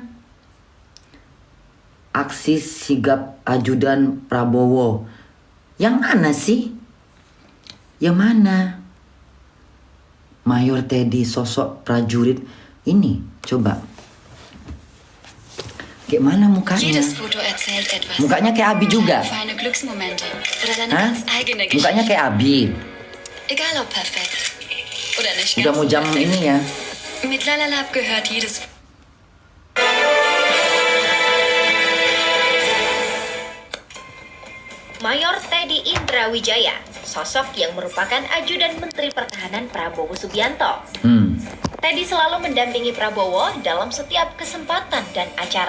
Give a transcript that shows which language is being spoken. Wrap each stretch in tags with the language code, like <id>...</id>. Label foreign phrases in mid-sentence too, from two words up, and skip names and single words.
<id>Aksi sigap ajudan Prabowo. Yang mana sih? Yang mana? Mayor Teddy sosok prajurit ini, coba. Kayak mana mukanya?</id> <de>Jedes Foto erzählt etwas.</de> <id>Mukanya kayak Abi juga.</id> <de>Feine Glücksmomente oder deine Hah? ganz eigene Geschichte.</de> <id>Mukanya kayak Abi.</id> <de>Egal ob perfekt oder nicht</de> <id>Udah</id> <de>ganz</de> <id>mau</id> <de>so</de> <id>jam</id> <de>perfekt.</de> <id>ini ya.</id> <de>Mit Lalalab gehört jedes</de> <id>Mayor Teddy Indra Wijaya, sosok yang merupakan ajudan Menteri Pertahanan Prabowo Subianto. Teddy selalu mendampingi Prabowo dalam setiap kesempatan dan acara.</id>